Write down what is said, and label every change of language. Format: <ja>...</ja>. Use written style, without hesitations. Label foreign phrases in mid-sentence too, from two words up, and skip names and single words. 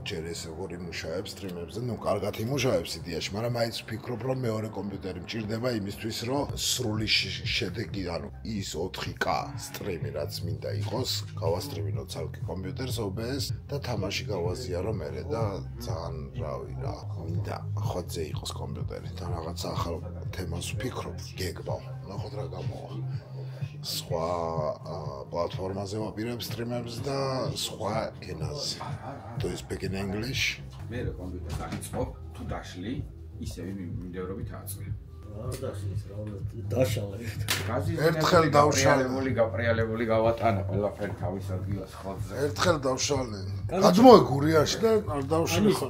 <ka>ჯერ ეს როგორ იმუშავებს სტრიმებზე ნუ კარგად იმუშავებს იდეაში მაგრამ მაინც ვფიქრობ რომ მეორე კომპიუტერი მჭირდება იმისთვის რომ სრული შედეგი ანუ ის 4K სტრიმი რაც მინდა იყოს გავასტრიმინო ცალკე კომპიუტერს OBS და თამაში გავაზიარო მერე და ძალიან რავი რა მინდა ხოძე იყოს კომპიუტერი და რაღაც ახალ თემას ვფიქრობ გეგმავ ნახოთ რა გამოვა სხვა პლატფორმაზე ვაპირებ სტრიმებს და სხვა ენაზე.</ka> <en>To speak in English.</en> <ka>მე რა კომპიუტერი დაიწყობ, თუ დაშლი, ისევ მიმდევრობით აწყე. დაშალე. ერთხელ დავშალე, გაპრიალებული გავატანა ყველაფერი თავის ადგილას ხოძზე. ერთხელ დავშალე. გაძმოე გურიაში და არ დავშალე ხო.</ka>